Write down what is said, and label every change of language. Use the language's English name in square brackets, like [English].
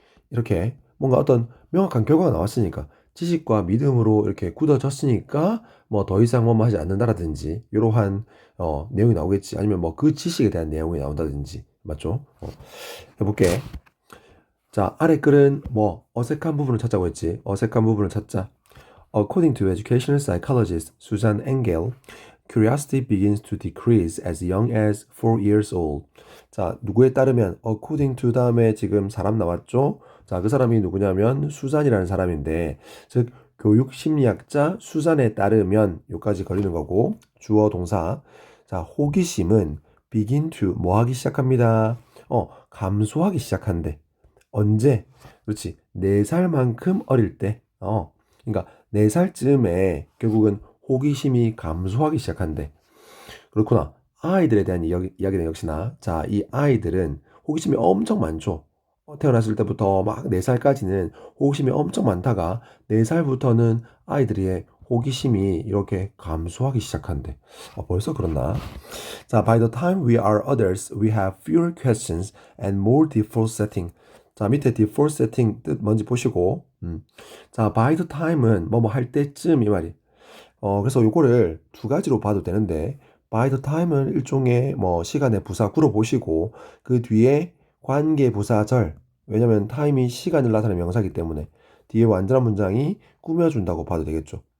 [Korean] 이렇게 뭔가 어떤 명확한 결과가 나왔으니까, 지식과 믿음으로 이렇게 굳어졌으니까 뭐 더 이상 뭐뭐 하지 않는다라든지 이러한 내용이 나오겠지. 아니면 뭐 그 지식에 대한 내용이 나온다든지. 맞죠? 해볼게. 자, 아래 글은 뭐 어색한 부분을 찾자고 했지. 어색한 부분을 찾자. [English] According to educational psychologist Susan Engel, curiosity begins to decrease as young as 4 years old. [Korean] 자, 누구에 따르면 according to 다음에 지금 사람 나왔죠? 자, 그 사람이 누구냐면 수잔이라는 사람인데, 즉 교육 심리학자 수잔에 따르면 요까지 걸리는 거고, 주어 동사. 자, 호기심은 begin to 뭐 하기 시작합니다. 감소하기 시작한대. 언제? 그렇지. 4살만큼 어릴 때. 그러니까 4살쯤에 결국은 호기심이 감소하기 시작한대. 그렇구나. 아이들에 대한 이야기는 역시나, 자, 이 아이들은 호기심이 엄청 많죠. 태어났을 때부터 막 4살까지는 호기심이 엄청 많다가 4살부터는 아이들의 호기심이 이렇게 감소하기 시작한대. 벌써 그렇나? 자, [English] by the time we are adults, we have fewer questions and more default setting. [Korean] 자, 밑에 default setting 뜻 뭔지 보시고, 자, by the time은 뭐뭐 할 때쯤 이 말이. 그래서 요거를 두 가지로 봐도 되는데, by the time은 일종의 뭐 시간의 부사 구로 보시고, 그 뒤에 관계 부사절, 왜냐면 time이 시간을 나타내는 명사이기 때문에 뒤에 완전한 문장이 꾸며준다고 봐도 되겠죠.